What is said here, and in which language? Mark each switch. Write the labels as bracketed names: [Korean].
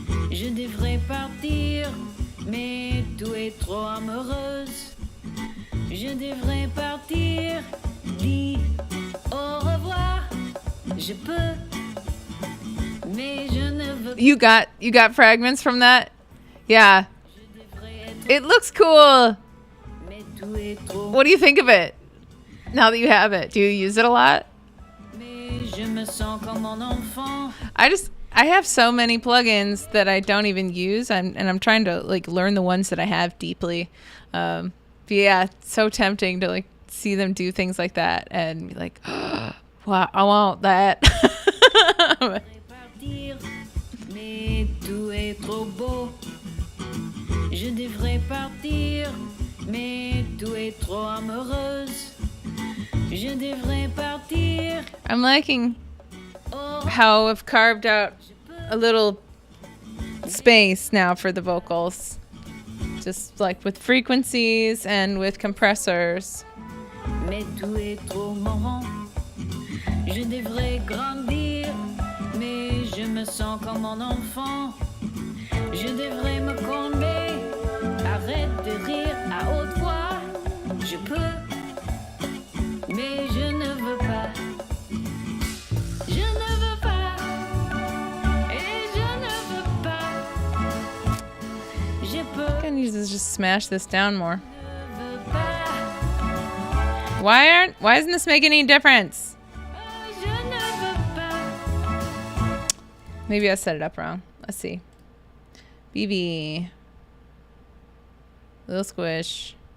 [French] Je devrais partir, mais tout est trop amoureuse. Je devrais partir, dis au revoir. Je peux, mais je ne veux [English] You got fragments from that? Yeah. It looks cool. [French] mais tout est trop. [English] What do you think of it? Now that you have it, do you use it a lot? [French] Mais je me sens comme un enfant. [English] I have so many plugins that I don't even use. I'm trying to like learn the ones that I have deeply. But yeah, it's so tempting to like see them do things like that and be like, oh, wow, I want that. [French] Partir, mais tout est trop beau. Je devrais partir, mais tout est trop amoureuse. Je devrais partir. [English] I'm liking Oh, how I've carved out a little space now for the vocals. Just like with frequencies and with compressors. [French] mais tout est trop marrant. Je devrais grandir, mais je me sens comme un enfant. Je devrais me calmer, arrête de rire à haute voix. Je peux, mais je ne veux pas. Je ne veux pas, et je ne veux pas. Je peux, [English] I can use this, just smash this down more. [French] je ne veux pas. [English] Why isn't this making any difference? [French] Je ne veux pas. [English] Maybe I set it up wrong. Let's see. BB. Little squish.